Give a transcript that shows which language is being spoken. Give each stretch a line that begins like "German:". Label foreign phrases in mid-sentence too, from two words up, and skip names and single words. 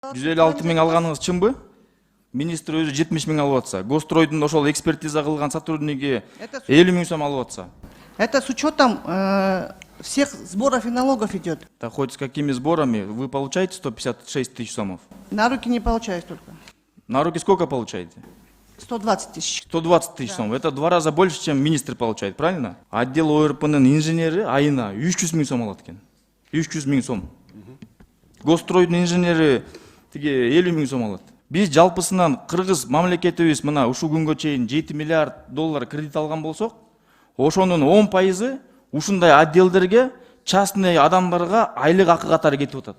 Kyrgyz: 156 миң алганыңыз чынбы? Министр өзү 70 миң алып атса, Гостройдун ошол экспертиза кылган сотрудниги 50 миң сом алып атса.
Russian: Это с учетом всех сборов и налогов идет. Так хоть с какими сборами вы получаете 156 тысяч сомов? На руки не получаюсь только. На руки сколько получаете? 120 тысяч. 120 тысяч сом. Это в 2 раза больше, чем министр получает, правильно?
Kyrgyz: Отдел ОРПнын инженери айына 300 миң сом алат экен. 300 миң сом. Гостройдун инженери 50 миң сом алат. Биз жалпысынан Кыргыз мамлекетибиз мына ушул күнгө чейин 7 миллиард доллар кредит алган болсок, ошонун 10% ушундай отделдерге, частный адамдарга айлык акы катары кетип атат.